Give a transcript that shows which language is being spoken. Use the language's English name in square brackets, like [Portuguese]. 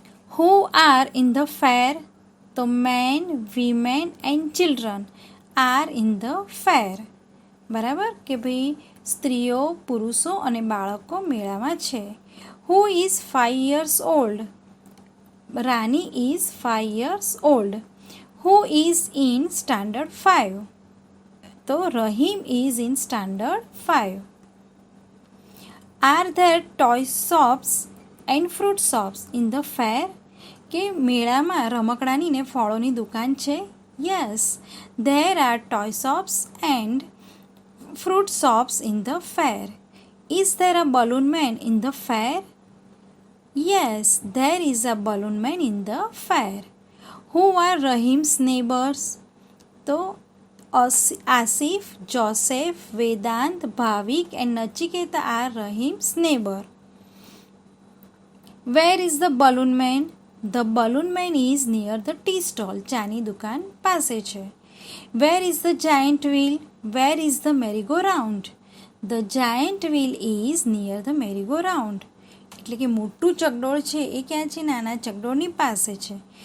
[English] Who are in the fair? તો men, women and children are in the fair. [Gujarati] બરાબર કે ભાઈ સ્ત્રીઓ, પુરુષો અને બાળકો મેળામાં છે. [English] Who is 5 years old? Rani is 5 years old. Who is in standard 5? તો Rahim is in standard 5. Are there toy shops and fruit shops in the fair? [Gujarati] કે મેળામાં રમકડાની ને ફળોની દુકાન છે? [English] Yes, there are toy shops and fruit shops in the fair. Is there a balloon man in the fair? Yes, there is a balloon man in the fair. Who are Rahim's neighbors? તો Asif, Joseph, Vedant, Bhavik and Nachiketa are Rahim's neighbor. Where is the balloon man? The balloon man is near the tea stall. [Gujarati] ચાની દુકાન પાસે છે. [English] Where is the giant wheel? Where is the merry-go-round? The giant wheel is near the merry-go-round. [Gujarati] એટલે કે મોટું ચકડોળ છે એ ક્યાં છે? નાના ચકડોળની પાસે છે.